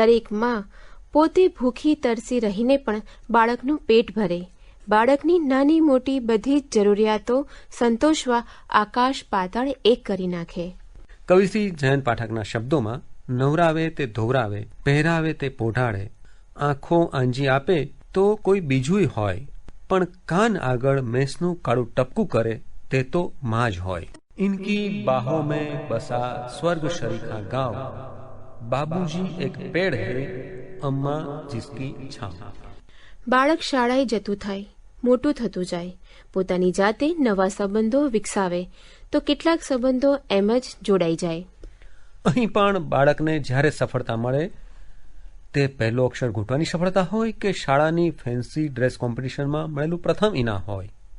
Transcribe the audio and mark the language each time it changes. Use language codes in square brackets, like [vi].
[gu] દરેક મા પોતે ભૂખી તરસી રહીને પણ બાળકનું પેટ ભરે, બાળકની નાની મોટી બધી જ જરૂરિયાતો સંતોષવા આકાશ પાતાળ એક કરી નાખે। કવિશ્રી જયંત પાઠકના શબ્દોમાં નવરાવે તે ધોવરાવે, પહેરાવે તે પોઢાડે, આંખો આંજી આપે તો કોઈ બીજું હોય, પણ કાન આગળ મેસનું કાળું ટપકું કરે તે તો મા જ હોય। [hi] ઇનકી બાહોं में बसा स्वर्ग शरीखा गाँव, बाबूजी एक पेड़ है, अम्मा जिसकी छाँव। [gu] બાળક શાળાએ જતું થાય, મોટું થતું જાય, પોતાની જાતે નવા સંબંધો વિકસાવે, તો કેટલાક સંબંધો એમ જ જોડાઈ જાય। અહીં પણ બાળકને જ્યારે સફળતા મળે તે પહેલો અક્ષર ઘૂંટવાની સફળતા હોય કે શાળાની ફેન્સી ડ્રેસ કોમ્પિટિશનમાં મળેલું પ્રથમ ઇનામ હોય,